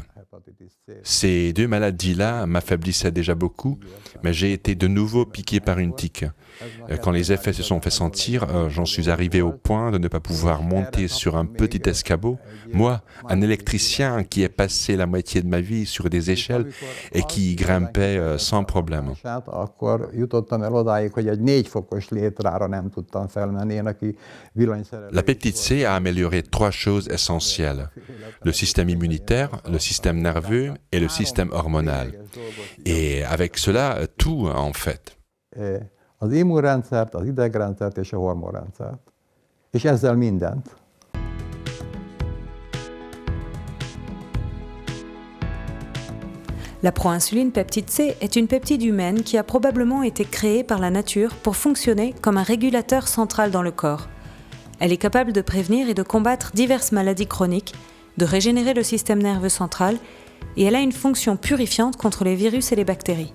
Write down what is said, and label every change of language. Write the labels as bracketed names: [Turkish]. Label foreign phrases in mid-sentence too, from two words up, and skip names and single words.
[French] Ces deux maladies-là m'affaiblissaient déjà beaucoup, mais j'ai été de nouveau piqué par une tique. Quand les effets se sont fait sentir, j'en suis arrivé au point de ne pas pouvoir monter sur un petit escabeau. Moi, un électricien qui est passé la moitié de ma vie sur des échelles et qui grimpait sans problème. [Hungarian] Akkor jutottam el odáig, hogy egy 4 fokos létrára nem tudtam felmenni, én aki villanyszerelő. [French] L'hépatite C a amélioré 3 choses essentielles. Le système immunitaire, le système nerveux et le système hormonal. Et avec cela, tout en fait. [Hungarian] Az immunrendszert, az idegrendszert és a hormonrendszert. És ezzel mindent. [French] La proinsuline peptide C est une peptide humaine qui a probablement été créée par la nature pour fonctionner comme un régulateur central dans le corps. Elle est capable de prévenir et de combattre diverses maladies chroniques, de régénérer le système nerveux central, et elle a une fonction purifiante contre les virus et les bactéries.